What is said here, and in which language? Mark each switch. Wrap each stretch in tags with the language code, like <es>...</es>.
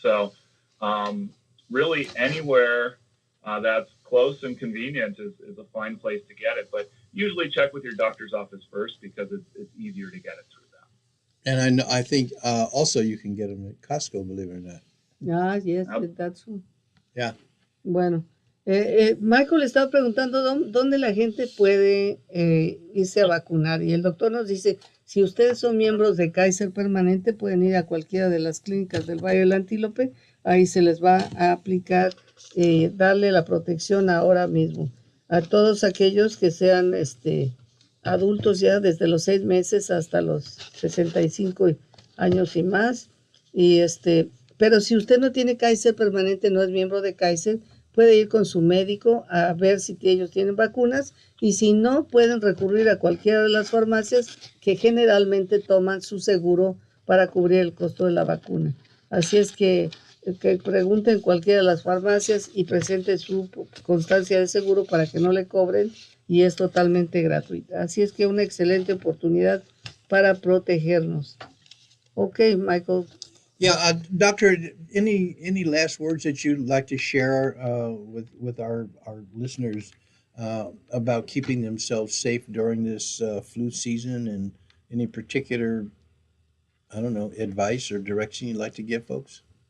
<en>So really anywhere that's close and convenient is a fine place to get it. But usually check with your doctor's office first because it's easier to get it through them. And I think also you can get them at Costco, believe it or not. Ah, yes, that's true. Yeah.</en> <es>Bueno. Michael estaba preguntando dónde la gente puede irse a vacunar y el doctor nos dice, si ustedes son miembros de Kaiser Permanente pueden ir a cualquiera de las clínicas del Valle del Antílope, ahí se les va a aplicar, darle la protección ahora mismo a todos aquellos que sean adultos ya desde los 6 meses hasta los 65 años y más, pero si usted no tiene Kaiser Permanente, no es miembro de Kaiser, puede ir con su médico a ver si ellos tienen vacunas y si no, pueden recurrir a cualquiera de las farmacias que generalmente toman su seguro para cubrir el costo de la vacuna. Así es que pregunten cualquiera de las farmacias y presenten su constancia de seguro para que no le cobren y es totalmente gratuita. Así es que una excelente oportunidad para protegernos.</es> <en>Ok, Michael. Yeah, Doctor, any last words that you'd like to share with our listeners about keeping themselves safe during this flu season, and any particular, advice or direction you'd like to give folks?</en>